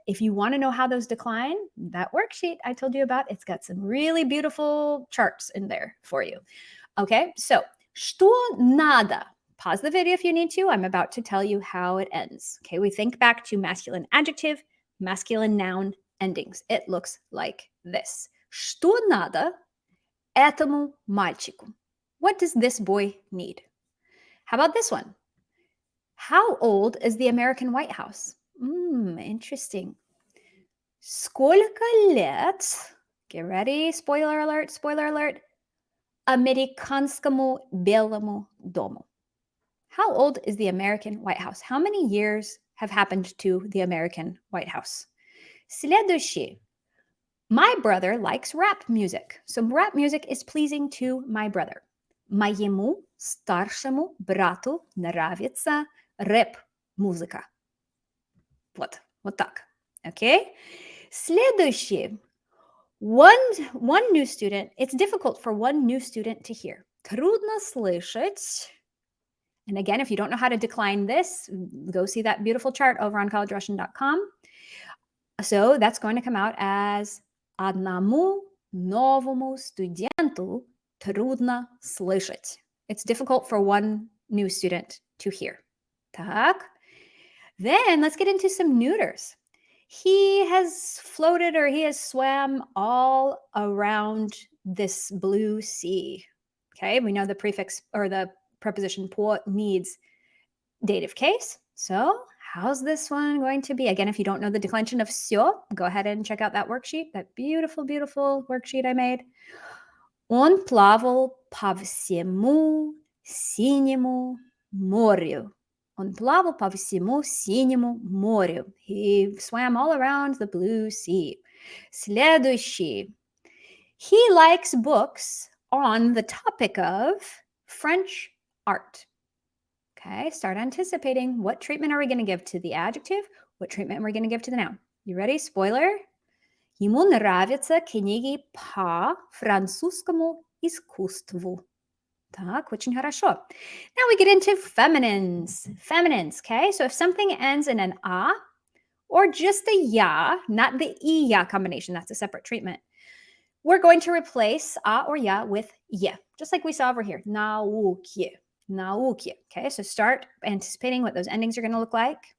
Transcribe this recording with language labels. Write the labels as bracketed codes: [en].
[en] If you want to know how those decline, that worksheet I told you about, it's got some really beautiful charts in there for you. Okay, so [ru] что надо? [en] Pause the video if you need to. I'm about to tell you how it ends. Okay, we think back to masculine adjective, masculine noun endings. It looks like this. [ru] Что надо этому мальчику? [en] What does this boy need? How about this one? How old is the American White House? Interesting. [ru] Сколько лет? [en] Get ready. Spoiler alert, spoiler alert. [ru] Американскому белому дому. [en] How old is the American White House? How many years have happened to the American White House? [ru] Следующий. [en] My brother likes rap music. So rap music is pleasing to my brother. [ru] Моему старшему брату нравится рэп-музыка. Вот так. [en] Okay? [ru] Следующий. [en] One new student. It's difficult for one new student to hear. [ru] Трудно слышать. [en] And again, if you don't know how to decline this, go see that beautiful chart over on collegerussian.com. So that's going to come out as [ru] одному новому студенту трудно слышать. [en] It's difficult for one new student to hear. [ru] Так. [en] Then let's get into some neuters. He has floated or he has swam all around this blue sea. Okay, we know the prefix or the preposition по needs dative case. So how's this one going to be? Again, if you don't know the declension of всё, go ahead and check out that worksheet, that beautiful, beautiful worksheet I made. [ru] Он плавал по всему синему морю. Он плавал по всему синему морю. [en] He swam all around the blue sea. [ru] Следующий. [en] He likes books on the topic of French art. Okay, start anticipating. What treatment are we going to give to the adjective? What treatment are we going to give to the noun? You ready? Spoiler. [ru] Ему нравятся книги по французскому искусству. Так, очень хорошо. [en] Now we get into feminines. Feminines, okay? So if something ends in an a or just a ya, not the i-ya combination, that's a separate treatment, we're going to replace a or ya with ye, just like we saw over here. Nauki, nauki. Okay, so start anticipating what those endings are going to look like.